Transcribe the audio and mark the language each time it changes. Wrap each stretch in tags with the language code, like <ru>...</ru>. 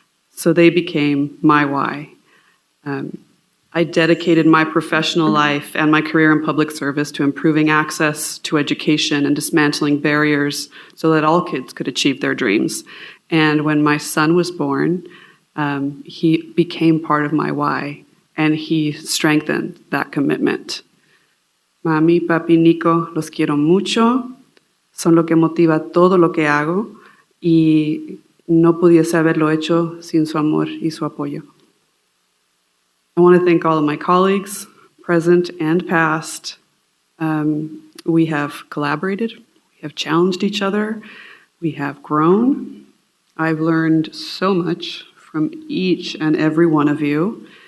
<en>So they became my why. I dedicated my professional life and my career in public service to improving access to education and dismantling barriers so that all kids could achieve their dreams. And when my son was born, he became part of my why, and he strengthened that commitment.</en> <es>Mami, papi, Nico, los quiero mucho, son lo que motiva todo lo que hago, y no pudiese haberlo hecho sin su amor y su apoyo.</es> <en>I want to thank all of my colleagues, present and past. We have collaborated, we have challenged each other, we have grown. I've learned so much from each and every one of you.</en>